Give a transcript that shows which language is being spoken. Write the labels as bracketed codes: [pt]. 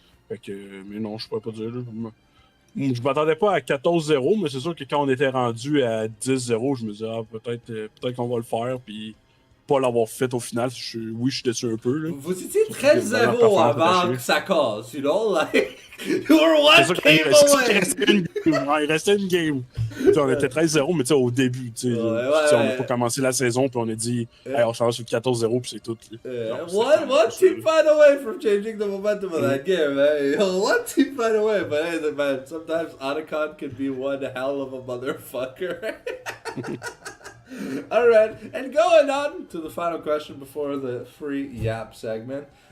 [fr] Fait que, mais non, je pourrais pas dire. Là. Je m'attendais pas à 14-0, mais c'est sûr que quand on était rendu à 10-0, je me disais, peut-être qu'on va le faire, puis pas l'avoir fait au final. Oui, je suis déçu un peu. Là. Vous étiez 13-0 avant que ça casse, [en] you know? Like, you were one game away! [fr] Il restait une game. On était 13-0, mais au début, on n'a pas commencé la saison, puis on a dit, hey, on s'en va sur 14-0, puis c'est tout. [en] One team find away from changing the momentum of that game, man. One team find away, but hey, man, sometimes Otacon can be one hell of a motherfucker. Alright, and going on to the final question before the free yap segment.